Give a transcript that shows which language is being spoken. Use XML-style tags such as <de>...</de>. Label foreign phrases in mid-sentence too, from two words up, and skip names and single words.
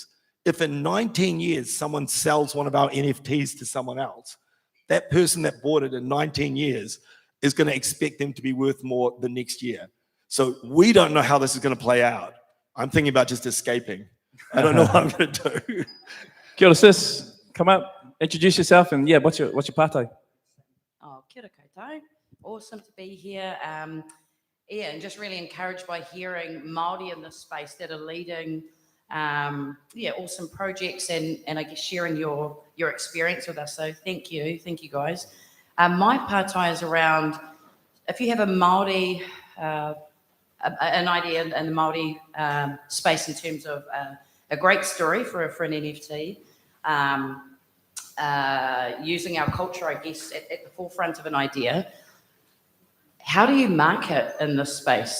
<en>If in 19 years someone sells one of our NFTs to someone else, that person that bought it in 19 years is going to expect them to be worth more the next year. So we don't know how this is going to play out. I'm thinking about just escaping. I don't know what I'm going to do.</en> <mi>Kia ora,</mi> <en>sis. Come up, introduce yourself, and what's your pātai?</en> <mi>Oh, kia ora koutou.</mi> <en>Awesome to be here. And just really encouraged by hearing Māori in this space that are leading, awesome projects and I guess sharing your experience with us. So thank you guys. My pātai is around if you have a Māori, an idea in the Māori space in terms of a great story for an NFT, using our culture, I guess, at the forefront of an idea, how do you market in this space?</en>